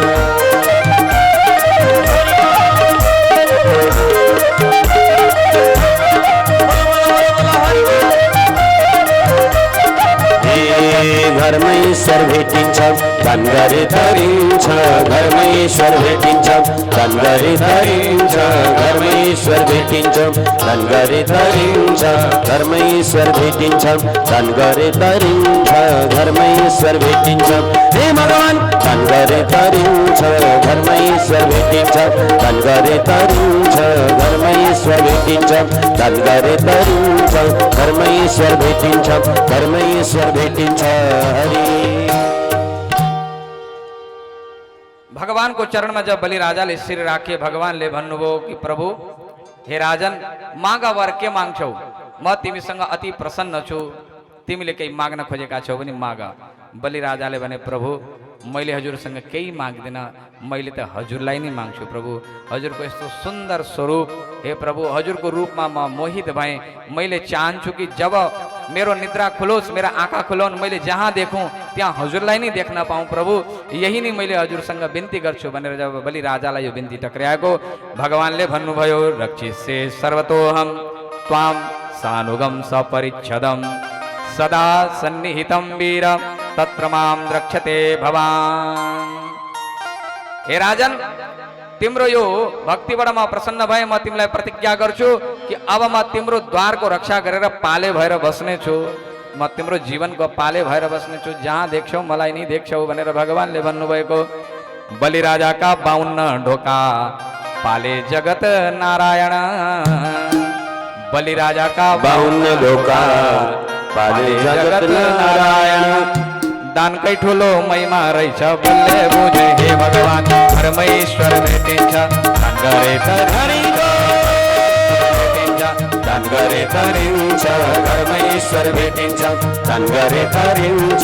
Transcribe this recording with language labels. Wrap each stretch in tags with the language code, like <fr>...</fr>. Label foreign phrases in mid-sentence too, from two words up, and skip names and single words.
<ne>घरमै ईश्वर भेटिन्छ दान गरे तरिन्छ, घरमै ईश्वर भेटिन्छ दान गरे तरिन्छ, घरमै ईश्वर भेटिन्छ दान गरे तरिन्छ, घरमै ईश्वर भेटिन्छ दान गरे तरिन्छ, घरमै ईश्वर भेटिन्छ। हे भगवान दान गरे तरिन्छ, घरमै ईश्वर भेटिन्छ दान गरे तरिन्छ, घरमै ईश्वर भेटिन्छ दान गरे तरिन्छ, घरमै ईश्वर भेटिन्छ, घरमै ईश्वर भेटिन्छ।</ne> <hi>भगवान को चरण में</hi> <ne>जब बलि राजाले शिर राखे भगवानले भन्नुभयो कि प्रभु हे राजन मागा वर के माग्छौ, म तिमीसँग अति प्रसन्न छु, तिमीले केही माग्न खोजेका छौ भने माग। बलि राजाले भने प्रभु मैले हजुरसँग केही माग्दिन, मैले त हजुरलाई नै माग्छु प्रभु, हजुरको यस्तो सुन्दर स्वरूप, हे प्रभु हजुरको रूपमा म मोहित भएँ। मैले चाहन्छु कि जब मेरो निद्रा खुलोस्, मेरा आँखा खुलाउन्, मैले जहाँ देखूँ त्यहाँ हजुरलाई नै देख्न पाऊँ प्रभु, यही नै मैले हजुरसँग बिन्ती गर्छु भनेर जब बलि राजालाई यो बिन्ती टक्राएको, भगवानले भन्नुभयो</ne> <sa>रक्षिष्ये सर्वतोहम त्वाम सानुगम सपरिच्छदम सदा सन्निहितं वीर तत्र मां रक्षते भवान।</sa> <ne>हे राजन तिम्रो यो भक्तिबाट म प्रसन्न भए, म तिमीलाई प्रतिज्ञा गर्छु कि अब म तिम्रो द्वारको रक्षा गरेर पाले भएर बस्ने छु, म तिम्रो जीवनको पाले भएर बस्ने छु, जहाँ देख्छौ मलाई नै देख्छौ भनेर भगवानले भन्नुभएको। बलि राजाका 52 ढोका पाले जगत नारायण, बलि राजाका 52 ढोका पाले जगत नारायण, दानकै ठुलो महिमा रहेछ बल्ले बुझे हे भगवान, घरमै ईश्वर भेटिन्छ दान गरे तरिन्छ, दान गरे तरिन्छ, घरमै ईश्वर भेटिन्छ दान गरे तरिन्छ,</ne>